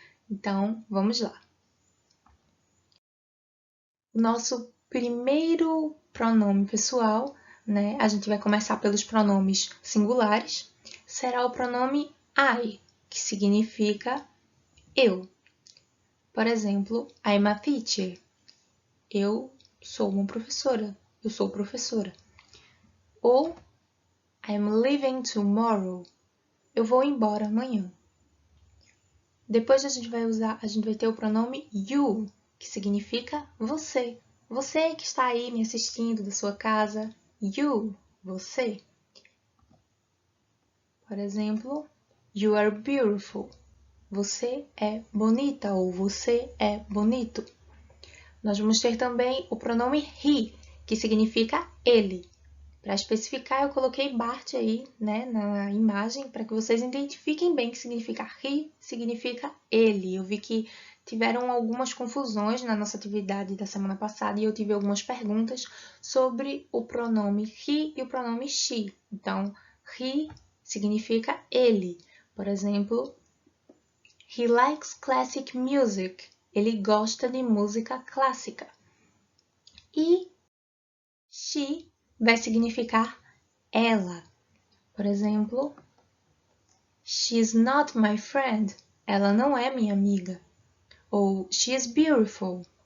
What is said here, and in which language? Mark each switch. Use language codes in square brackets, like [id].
[pt] Então, vamos lá. O nosso primeiro pronome pessoal, né? A gente vai começar pelos pronomes singulares, será o pronome I, que significa eu. Por exemplo, [en] I'm a teacher. [pt] Eu sou uma professora. Eu sou professora. Ou [en] I'm leaving tomorrow. [pt] Eu vou embora amanhã. Depois a gente vai ter o pronome you, que significa você. Você que está aí me assistindo da sua casa. You, você. Por exemplo, [en] you are beautiful. [pt] Você é bonita ou você é bonito. Nós vamos ter também o pronome he, que significa ele. Para especificar, eu coloquei Bart aí, né, na imagem, para que vocês identifiquem bem que significa he, significa ele. Eu vi que tiveram algumas confusões na nossa atividade da semana passada e eu tive algumas perguntas sobre o pronome he e o pronome she. Então, he significa ele. Por exemplo, [en] he likes classic music. [pt] Ele gosta de música clássica. E she vai significar ela. Por exemplo, [en] she's not my friend. [pt] Ela não é minha amiga. Ou [en] she's beautiful.